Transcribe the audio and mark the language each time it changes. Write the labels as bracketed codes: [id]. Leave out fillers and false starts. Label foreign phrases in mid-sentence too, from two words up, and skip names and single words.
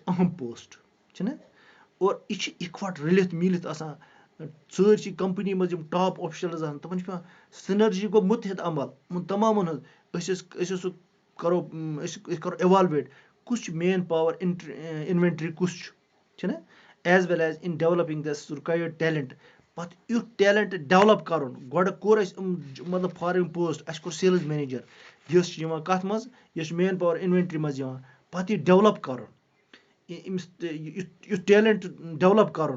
[ks] اہم پوسٹ چھِنہ اور یہِ چھِ اِکوَٹ رٔلِتھ میٖلِتھ آسان سٲرسٕے کَمپٔنی منٛز یِم [en] top officials [ks] آسان تِمَن چھِ پیٚوان سِنرجی گوٚو مُتحد عمل یِمَن تمامَن ہٕنٛز أسۍ کَرو اِوالویٹ کُس چھُ [en] man power inventory [ks] کُس چھُنہ [en] as well as in developing this required talent [ks] پَتہٕ یُتھ [en] talent develop [ks] کَرُن گۄڈٕ کوٚر اَسہِ مطلب [en] foreign post [ks] اَسہِ کوٚر [en] sales manager [ks] یۄس چھِ یِوان کَتھ منٛز یۄس چھِ [en] man power inventory [ks] منٛز یِوان پَتہٕ یہِ ڈیولَپ کَرُن أمِس یُتھ [en] talent develop [ks] کَرُن